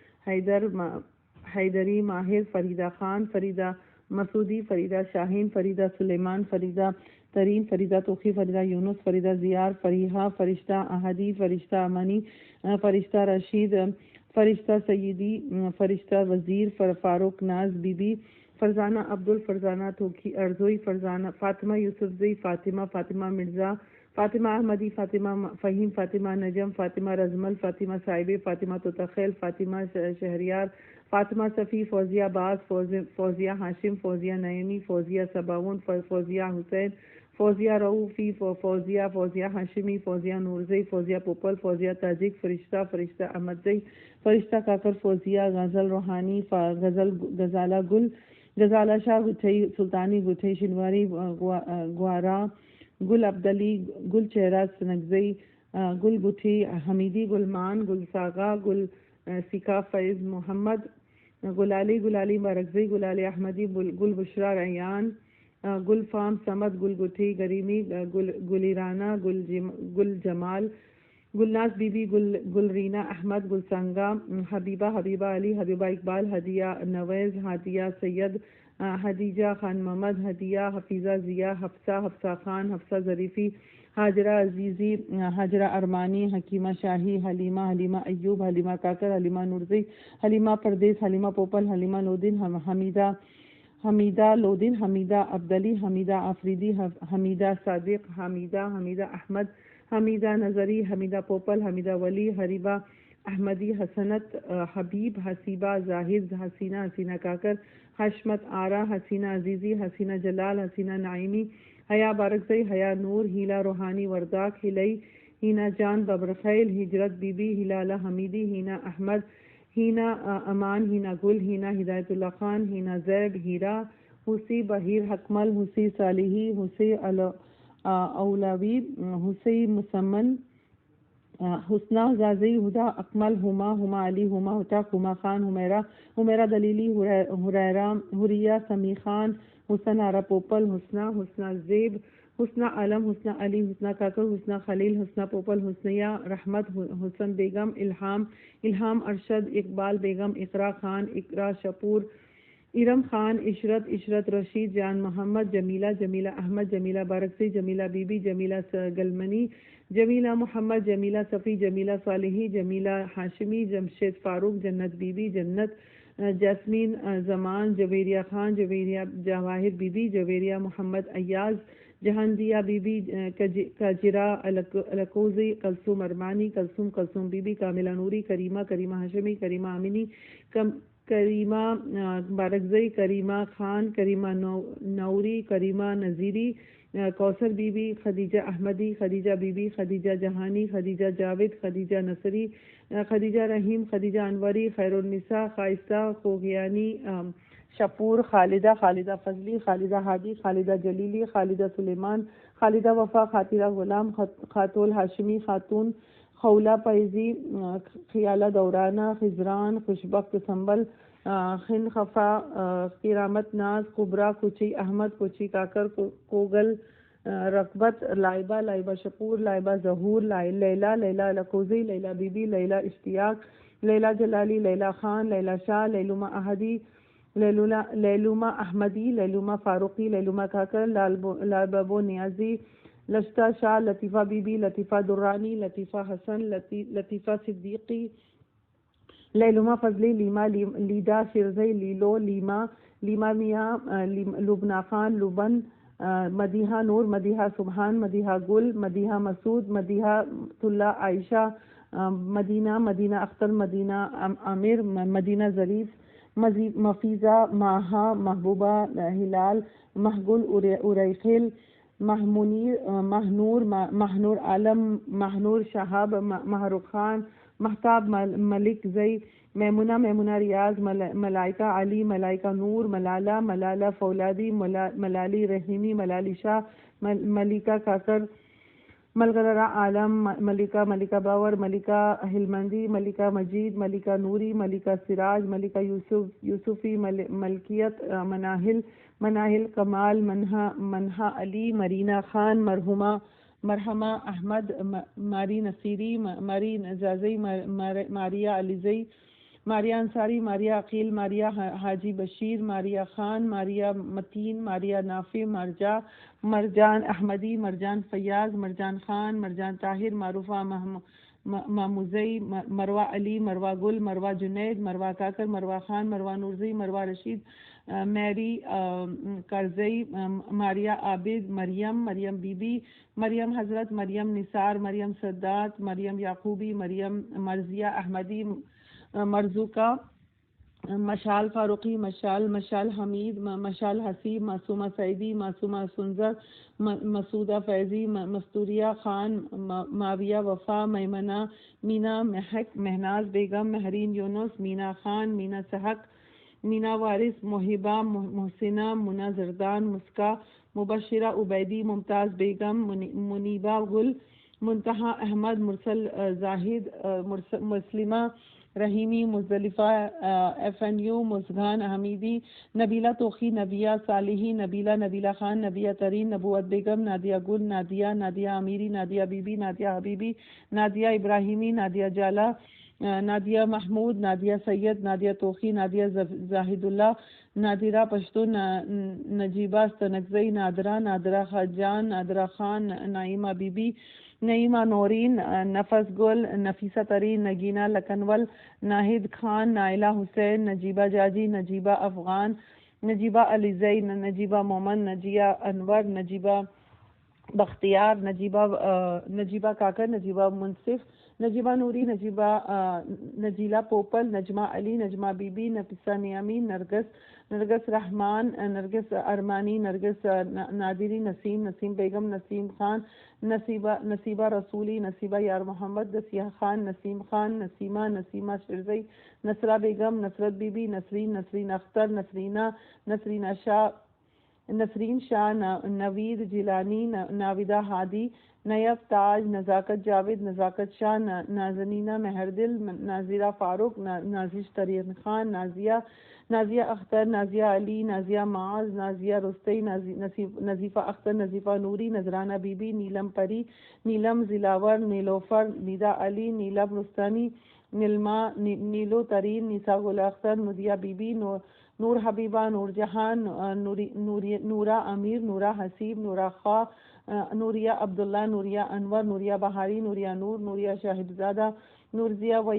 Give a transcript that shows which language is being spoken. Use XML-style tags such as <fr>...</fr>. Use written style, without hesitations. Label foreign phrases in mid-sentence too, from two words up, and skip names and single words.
<ur>حیدری، ماہر، فریدہ خان، فریدہ مسعودی، فریدہ شاہین، فریدہ سلیمان، فریدہ ترین، فریدہ توقی، فریدہ یونس، فریدہ زیار، فریحہ، فرشتہ احدی، فرشتہ امانی، فرشتہ رشید، فرشتہ سیدی، فرشتہ وزیر، فاروق ناز بی بی، فرزانہ فرزانہ توقی ارزوئی، فاطمہ یوسفزئی، فاطمہ مرزا، فاطمہ احمدی، فاطمہ فہیم، فاطمہ نجم، فاطمہ رزمل، فاطمہ صاحبے، فاطمہ توتخیل، فاطمہ شہریار، فاطمہ صفی، فوزیہ باز، فوزیہ ہاشم، فوزیہ نعیمی، فوزیہ سباون، فوزیہ حسین، فوزیہ رؤوفی، فوزیہ ہاشمی، فوزیہ نورزئی، فوزیہ پوپل، فوزیہ تاجک، فرشتہ احمدزئی، فرشتہ کاکر، فوزیہ غزل روحانی، غزالہ گل، غزالہ شاہ گٹھئی سلطانی، گٹھئی شنواری، گوارا، گل عبدلی، گل چہرہ سنگزئی، گل گٹھی حمیدی، گلمان، گل ساغا، گل سکا فیض محمد، گلالی مارکزئی، گلالی احمدی، گل بشرا ریان، گل فام سمد، گل گٹھی گریمی، گلیرانہ، گل جمال، گلناز بی بی، گل رینا احمد، گل سنگا، حبیبہ علی، حبیبہ اقبال، ہدیہ نویز، ہادیہ سید، حدیجہ خان محمد، ہدیہ حفیظہ ضیاء، حفصہ خان، حفصہ ظریفی، حاجرہ عزیزی، حاجرہ ارمانی، حکیمہ شاہی، حلیمہ ایوب، حلیمہ کاکر، حلیمہ نورزئی، حلیمہ پردیس، حلیمہ پوپل، حلیمہ لودن، حمیدہ لودن، حمیدہ عبدلی، حمیدہ آفریدی، حمیدہ صادق، حمیدہ احمد، حمیدہ نظری، حمیدہ پوپل، حمیدہ ولی، حریبہ احمدی، حسنت حبیب، حسیبہ زاہد، حسینہ حسینہ کاکر، حشمت آرا، حسینہ عزیزی، حسینہ جلال، حسینہ نعیمی، حیا بارکزئی، حیا نور، ہیلا روحانی ورداک، ہلئی، ہینا جان ببرخیل، ہجرت بی بی، ہلالہ حمیدی، ہینا احمد، ہینا امان، ہینا گل، ہینا ہدایت اللہ خان، ہینا زیب، ہیرا، حسی بہیر حکمل، حسی صالحی، حسی اولوی، حسی مسمن، حسنہ غازی، ہدا اکمل، ہما علی، ہما ہتک، ہما خان، حمیرہ دلیلی، حریہ سمی خان، حسن آرا پوپل، حسنہ زیب، حسنہ عالم، حسنہ علی، حسنہ کاکر، حسنہ خلیل، حسنہ پوپل، حسنیہ رحمت، حسن بیگم، الہام ارشد، اقبال بیگم، اقرا خان، اقرا شپور، ارم خان، عشرت رشید، جان محمد، جمیلہ احمد، جمیلہ بارکزئی، جمیلہ بی بی، جمیلہ گلمنی، جمیلہ محمد، جمیلہ صفی، جمیلہ صالحی، جمیلہ ہاشمی، جمشید فاروق، جنت بی بی، جنت جاسمین زمان، جویریہ خان، جویریہ جواہر بی بی، جویریہ محمد ایاز، جہاندیہ بی بی، کاجرہ الکوزی، کلثوم ارمانی، کلثوم بی بی، کاملہ نوری، کریمہ ہاشمی، کریمہ امینی، کریمہ بارکزئی، کریمہ خان، کریمہ نوری، کریمہ نذیری، کوثر بی بی، خدیجہ احمدی، خدیجہ بی بی، خدیجہ جہانی، خدیجہ جاوید، خدیجہ نصری، خدیجہ رحیم، خدیجہ انوری، خیر النساء، خائصہ خوگیانی، شپور، خالدہ فضلی، خالدہ ہادی، خالدہ جلیلی، خالدہ سلیمان، خالدہ وفا، خاطرہ غلام، خاتون ہاشمی، خاتون خولہ پائزی، خیالہ دورانہ، خضران، خوشبخت سنبل، خن خفا، کرامت ناز، کبرا، کچی احمد، کچی کاکر، کوگل رغبت، لائبہ شپور، لائبہ ظہور، لیلہ الکوزی، لیلہ بی بی، لیلہ اشتیاق، لیلہ جلالی، لیلہ خان، لیلہ شاہ، لیلومہ احدی، لیلومہ احمدی، لیلومہ فاروقی، لیلومہ کاکر، لالبابو نیازی، لشتہ شاہ، لطیفہ بی بی، لطیفہ درانی، لطیفہ حسن، لطیفہ صدیقی، لیلومہ فضلی، لیما لیدا شرزئی، لیلو لیما میاں، لبنہ خان، لبن، مدیحہ نور، مدیحہ سبحان، مدیحہ گل، مدیحہ مسعود، مدیحہ طلہ عائشہ، مدینہ اختر، مدینہ عامر، مدینہ ظریف، مفیزہ، ماہا، محبوبہ، ہلال، محگل، اریخل، ماہنور عالم، ماہنور شہاب، ماہرخ خان، مہتاب ملک زئی، میمونہ ریاض، ملائکہ علی، ملائکہ نور، ملالہ فولادی، ملالی رحیمی، ملالی شاہ، ملکہ کاکر، ملغلرہ عالم، ملکہ باور، ملکہ ہلمندی، ملکہ مجید، ملکہ نوری، ملکہ سراج، ملکہ یوسفی، ملکیت، مناہل کمال، منہا علی، مرینا خان، مرحمہ احمد، ماری نصیری، ماری نجازی، ماریا علیزئی، ماریا انصاری، ماریا عقیل، ماریا حاجی بشیر، ماریا خان، ماریا متین، ماریا نافع، مرجان احمدی، مرجان فیاض، مرجان خان، مرجان طاہر، معروفہ ماموزئی، مروہ علی، مروہ گل، مروہ جنید، مروہ کاکر، مروہ خان، مروہ نورزئی، مروہ رشید، میری کرزئی، ماریا عابد، مریم بی بی، مریم حضرت، مریم نثار، مریم سادات، مریم یعقوبی، مریم مرضیہ احمدی، مرزوقہ، مشال فاروقی، مشال حمید، مشال حسیب، معصومہ سعیدی، معصومہ سنظر، مسعودہ فیضی، مستوریہ خان، معاویہ وفا، میمنہ، مینا محک، مہناز بیگم، مہرین یونس، مینا خان، مینا سحق، مینا وارث، محبہ، محسنہ، منى زردان، مسکا، مبشرہ عبیدی، ممتاز بیگم، منیبہ گل، منتہا احمد، مرسل زاہد، مسلمہ رحیمی، مزدلفہ FNU، مسگان حمیدی، نبیلہ توخی، نبیہ صالحی، نبیلہ خان، نبیہ ترین، نبوت بیگم، نادیہ گل، نادیہ امیری، نادیہ بی بی، نادیہ حبیبی، نادیہ ابراہیمی، نادیہ جالہ، نادیہ محمود، نادیہ سید، نادیہ توخی، نادیہ زاہد اللہ، نادرہ پشتون، نجیبہ استنکزئی، نادرہ خجان، نادرہ خان، نائمہ بی بی، نعیمہ نورین، نفس گل، نفیسہ ترین، نگینہ لکنول، ناہید خان، نائلہ حسین، نجیبہ جاجی، نجیبہ افغان، نجیبہ علیزئی، نجیبہ مومن، نجیہ انور، نجیبہ بختیار، نجیبہ کاکر، نجیبہ منصف، نجیبہ نوری، نجیلہ پوپل، نجمہ علی، نجمہ بی بی، نفیسہ نیامی، نرگس رحمان، نرگس ارمانی، نرگس نادری، نسیم بیگم، نسیم خان، نصیبہ رسولی، نصیبہ یار محمد، نسیہ خان، نسیم خان، نسیمہ شرزئی، نصرہ بیگم، نصرت بی بی، نسرین اختر، نسرین شاہ، نوید جیلانی، ناودہ ہادی، نیب تاج، نزاکت جاوید، نزاکت شاہ، نازنینہ مہردل، ناظرہ فاروق، نازش ترین خان، نازیہ اختر، نازیہ علی، نازیہ معاذ، نازیہ رستی، نظیفہ اختر، نظیفہ نوری، نذرانہ بی بی، نیلم پری، نیلم زلاور، نیلوفر، نیدا علی، نیلم رستانی، نیلو ترین، نیسا گل اختر، ندیہ بی بی، نور حبیبہ، نور جہان، نورہ امیر، نورہ حسیب، نورہ خواہ، نوریہ عبداللہ، نوریہ انور، نوریہ بہاری، نوریہ نور، نوریہ شاہدزادہ، نوریہ</ur>